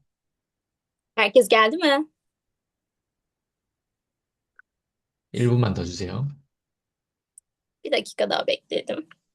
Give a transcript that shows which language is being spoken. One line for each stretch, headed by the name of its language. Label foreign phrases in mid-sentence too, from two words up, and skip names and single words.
Turkish: Herkes geldi mi?
Korean: 1분만 더 주세요.
Turkish: Bir dakika daha bekledim.